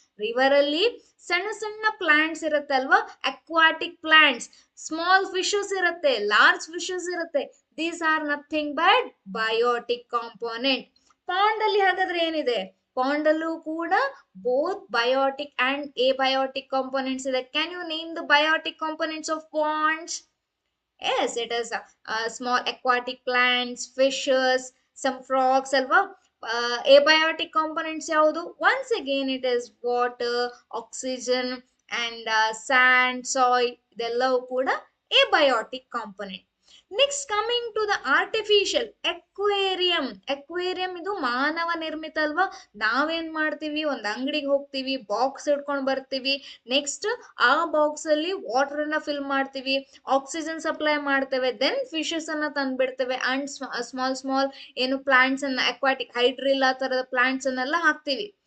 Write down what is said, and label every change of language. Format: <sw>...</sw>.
<kn>River ಅಲ್ಲಿ ಸಣ್ಣ ಸಣ್ಣ ಪ್ಲಾಂಟ್ಸ್ ಇರುತ್ತೆ ಅಲ್ವಾ, ಅಕ್ವಾಟಿಕ್ ಪ್ಲಾಂಟ್ಸ್, ಸ್ಮಾಲ್ ಫಿಶಸ್ ಇರುತ್ತೆ, ಲಾರ್ಜ್ ಫಿಶಸ್ ಇರುತ್ತೆ,</kn> <en>These are nothing but biotic component.</en> <kn>Pond ಅಲ್ಲಿ ಹಾಗಾದ್ರೆ ಏನಿದೆ? ಪಾಂಡ್ ಅಲ್ಲೂ ಕೂಡ ಬೋತ್ ಬಯೋಟಿಕ್ ಅಂಡ್ ಎಬಯೋಟಿಕ್ ಕಾಂಪೋನೆಂಟ್ಸ್ ಇದೆ.</kn> <en>Can you name the biotic components of ponds? Yes, it is small aquatic plants, fishes, some frogs ಅಲ್ವಾ. Abiotic components ಯಾವುದು? Once again it is water, oxygen and sand, soil,</en> <kn>ಇದೆಲ್ಲವೂ ಕೂಡ</kn> <en>abiotic component. Next coming to the artificial aquarium.</en> <kn>Aquarium ಇದು ಮಾನವ ನಿರ್ಮಿತ ಅಲ್ವಾ. ನಾವೇನ್ ಮಾಡ್ತೀವಿ? ಒಂದ್ ಅಂಗಡಿಗೆ ಹೋಗ್ತೀವಿ, ಬಾಕ್ಸ್ ಇಟ್ಕೊಂಡ್ ಬರ್ತೀವಿ, ನೆಕ್ಸ್ಟ್ ಆ ಬಾಕ್ಸ್ ಅಲ್ಲಿ ವಾಟರ್ ಅನ್ನ ಫಿಲ್ ಮಾಡ್ತೀವಿ, ಆಕ್ಸಿಜನ್ ಸಪ್ಲೈ ಮಾಡ್ತೇವೆ, ದೆನ್ ಫಿಶಸ್ ಅನ್ನ ತಂದ್ಬಿಡ್ತೇವೆ, ಅಂಡ್ ಸ್ಮಾಲ್ ಸ್ಮಾಲ್ ಏನು ಪ್ಲಾಂಟ್ಸ್ ಅನ್ನ, ಅಕ್ವಾಟಿಕ್ ಹೈಡ್ರಿಲ್ಲಾ ತರದ ಪ್ಲಾಂಟ್ಸ್ ಅನ್ನೆಲ್ಲ ಹಾಕ್ತಿವಿ.</kn>